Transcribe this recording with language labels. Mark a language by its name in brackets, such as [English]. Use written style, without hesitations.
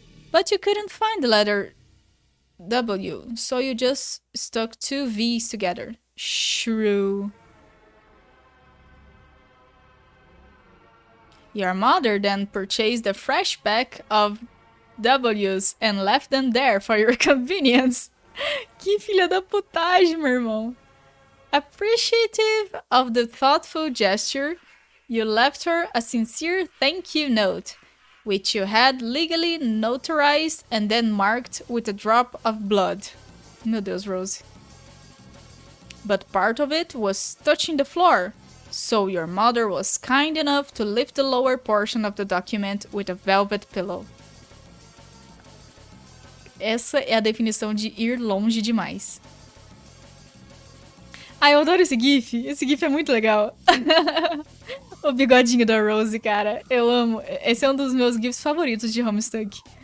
[English] But you couldn't find the letter W, so you just stuck two V's together. Shrew. Your mother then purchased a fresh pack of W's and left them there for your convenience. [Portuguese] Que filha da putagem, meu irmão. [English] Appreciative of the thoughtful gesture, you left her a sincere thank you note, which you had legally notarized and then marked with a drop of blood. [Portuguese] Meu Deus, Rose. [English] But part of it was touching the floor, so your mother was kind enough to lift the lower portion of the document with a velvet pillow. [Portuguese] Essa é a definição de ir longe demais. Ai, eu adoro esse gif. Esse gif é muito legal. O bigodinho da Rose, cara. Eu amo. Esse é um dos meus gifs favoritos de Homestuck.